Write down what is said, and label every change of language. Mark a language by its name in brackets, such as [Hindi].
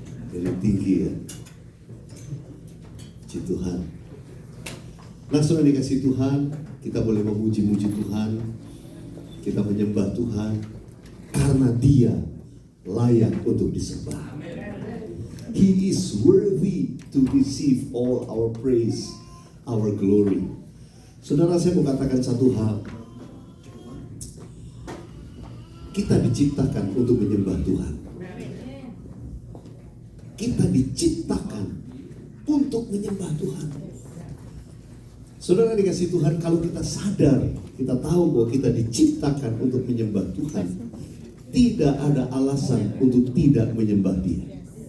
[Indonesian] Jadi tinggi ya. Puji Tuhan. Nah, sudah dikasih Tuhan, kita boleh memuji-muji Tuhan. Kita menyembah Tuhan karena Dia layak untuk disembah. [English] He is worthy to receive all our praise, our glory. [Indonesian] Saudara, saya mau katakan satu hal. Kita diciptakan untuk menyembah Tuhan. Kita diciptakan untuk menyembah Tuhan. Saudara dikasih Tuhan, kalau kita sadar, kita tahu bahwa kita diciptakan untuk menyembah Tuhan, tidak ada alasan untuk tidak menyembah Dia.